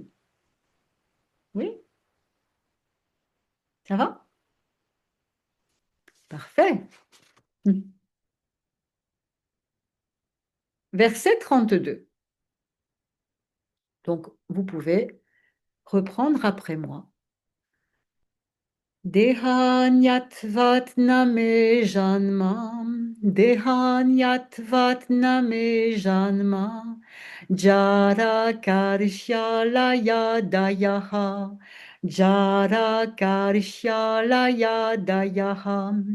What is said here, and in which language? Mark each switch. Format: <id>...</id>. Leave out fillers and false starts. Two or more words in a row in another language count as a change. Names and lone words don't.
<fr>Oui, ça va? Parfait. Verset 32. Donc, vous pouvez reprendre après moi.</fr> <sa>देहान्यत्वात् न मे जन्म, देहान्यत्वात् न मे जन्म, जरा कार्श्यलय आदयः, जरा कार्श्यलय आदयः,</sa>